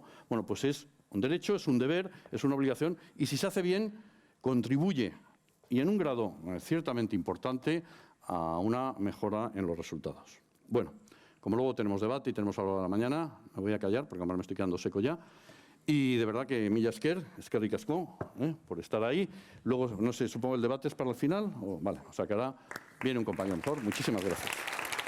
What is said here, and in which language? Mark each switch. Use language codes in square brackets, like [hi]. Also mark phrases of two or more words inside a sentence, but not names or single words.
[es] Bueno, pues es un derecho, es un deber, es una obligación, y si se hace bien, contribuye, y en un grado ciertamente importante, a una mejora en los resultados. Bueno, como luego tenemos debate y tenemos a la hora de la mañana, me voy a callar, porque ahora me estoy quedando seco ya. Y de verdad que [eu] mila esker, eskerrik asko, [es] por estar ahí. Luego, no sé, supongo el debate es para el final. Vale, o sea que ahora viene un compañero mejor. Muchísimas gracias.